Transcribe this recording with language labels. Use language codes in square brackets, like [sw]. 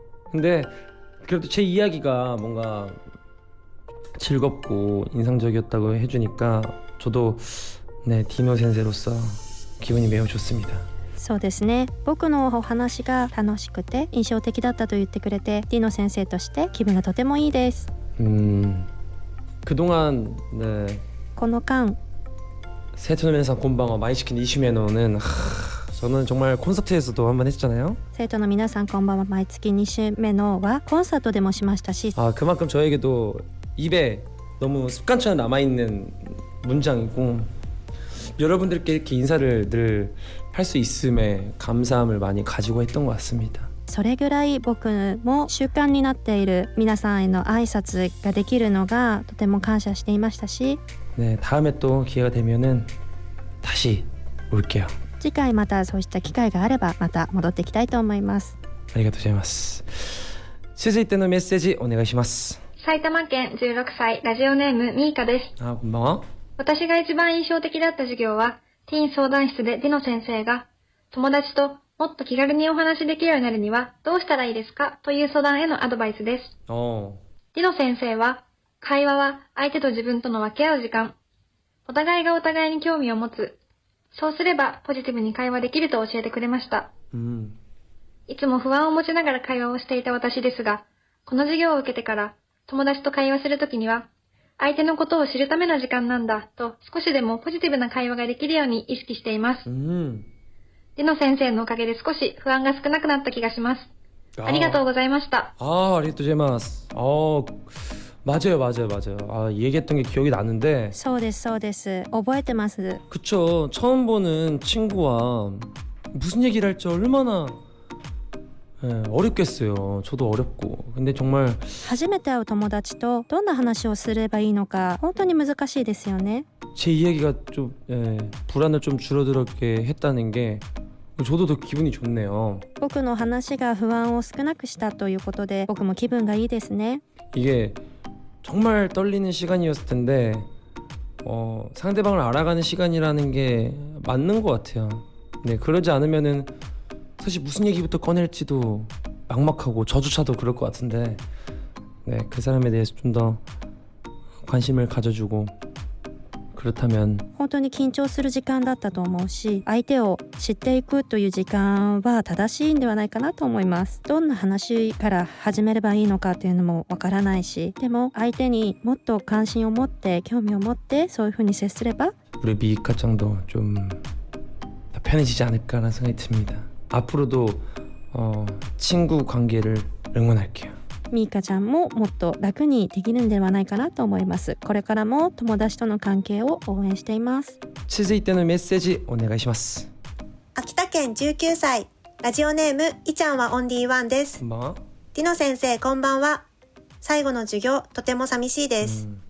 [ko] 근데 그래도 제 이야기가 뭔가 즐겁고 인상적이었다고 해주니까 저도 디노 센세로서 기분이 매우 좋습니다. [ja] そうですね。僕のお話が楽しくて印象的だったと言ってくれて、ディノ先生として気分がとてもいいです。 [ko] 그동안 [ja] この間生徒の皆さんこんばんは毎月2週目の [ko] 는 저는 정말 콘서트에서도 한번 했잖아요. [ja] 生徒の皆さんこんばんは毎月2週目のはコンサートでもしましたし、 [ko] 그만큼 저에게도 입에 너무 습관처럼 남아있는 문장이고 여러분들께 이렇게 인사를 늘 할 수 있음에 감사함을 많이 가지고 했던 것 같습니다. [ja] それぐらい僕も習慣になっている皆さんへの挨拶ができるのがとても感謝していましたし、 [ko] 다음에 또 기회가 되면은 다시 올게요. [ja] 次回またそうした機会があればまた戻ってきたいと思います。ありがとうございます。続いてのメッセージお願いします。埼玉県16歳ラジオネームミーカです。こんばんは。私が一番印象的だった授業はティーン相談室でディノ先生が友達ともっと気軽にお話しできるようになるにはどうしたらいいですかという相談へのアドバイスです。ディノ先生は会話は相手と自分との分け合う時間、お互いがお互いに興味を持つ、そうすればポジティブに会話できると教えてくれました。いつも不安を持ちながら会話をしていた私ですが、この授業を受けてから友達と会話するときには相手のことを知るための時間なんだと少しでもポジティブな会話ができるように意識しています。ディノ先生のおかげで少し不安が少なくなった気がします。ありがとうございました。ありがとうございます。 [ko] 맞아요, 맞아요, 맞아요. 아, 얘기했던 게 기억이 나는데, [ja] そうですそうです覚えてます。 [ko] 그쵸. 처음 보는 친구와 무슨 얘기를 할지 얼마나 어렵겠어요. 저도 어렵고. 근데 정말 [ja] 初めて会う友達とどんな話をすればいいのか本当に難しいですよね。 [ko] 제 이야기가 좀 불안을 좀 줄어들게 했다는 게 저도 더 기분이 좋네요. [ja] 僕の話が不安を少なくしたということで僕も気分がいいですね。 [ko] 이게 정말 떨리는 시간이었을 텐데 상대방을 알아가는 시간이라는 게 맞는 것 같아요. 네, 그러지 않으면은 사실 무슨 얘기부터 꺼낼지도 막막하고 저조차도 그럴 것 같은데, 네, 그 사람에 대해서 좀 더 관심을 가져주고 그렇다면 [ja] 本当に緊張する時間だったと思うし、相手を知っていくという時間は正しいんではないかなと思います。どんな話から始めればいいのかというのもわからないし、でも相手にもっと関心を持って興味を持ってそういうふうに接すれば [ko] 우리 미익가짱도 좀 편해지지 않을까라는 생각이 듭니다. 앞으로도 친구 관계를 응원할게요. [ja] ミーカちゃんももっと楽にできるんではないかなと思います。これからも友達との関係を応援しています。続いてのメッセージお願いします。秋田県19歳、ラジオネームいちゃんはオンリーワンです。こんばんは。ディノ先生こんばんは。最後の授業とても寂しいです。